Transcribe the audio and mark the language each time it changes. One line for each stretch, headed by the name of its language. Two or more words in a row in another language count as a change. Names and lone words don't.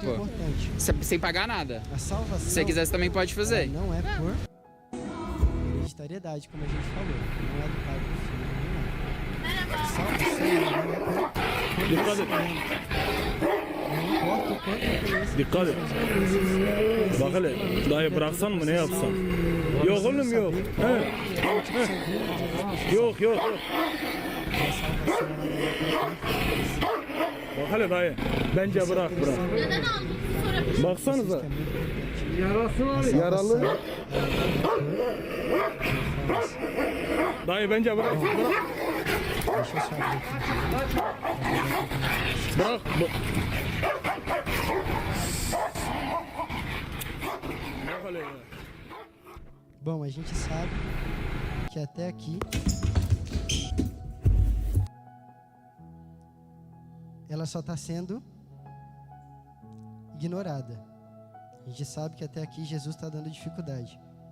Portuguese: importante. Sem pagar nada. A salvação, Se você quiser, você também pode fazer. ela não é por hereditariedade, como a gente falou. Não é do pai pro filho, não. A salvação ela não é por conhecimento. Não importa o quanto eu conheço.
Turkish: Dikkat et. Bak hele, dahi bıraksan mı ne yapsan? Yok oğlum yok. He. Yok yok. Bak hele dayı, bence bırak. Neden aldın? Sorabilir Baksanıza. Yarası Yaralı. Dayı bence bırak. Bırak. Bırak. Bak hele ya.
Portuguese: Bom, a gente sabe que até aqui ela só está sendo ignorada. A gente sabe que até aqui Jesus está dando dificuldade.